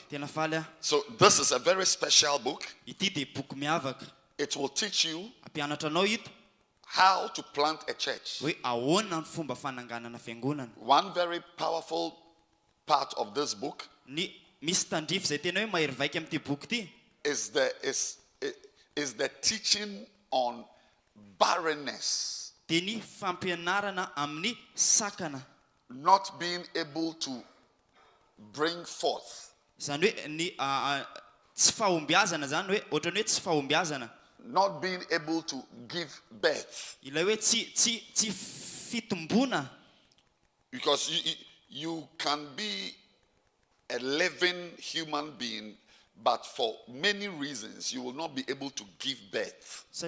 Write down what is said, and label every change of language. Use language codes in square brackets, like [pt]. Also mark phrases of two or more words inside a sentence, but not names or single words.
[en] So this is a very special book. It will teach you how to plant a church. One very powerful part of this book is the teaching on barrenness. [mg] Fampianarana amin'ny sakana. [en] Not being able to bring forth. Not being able to give birth. Because you can be a living human being, but for many reasons you will not be able to give birth.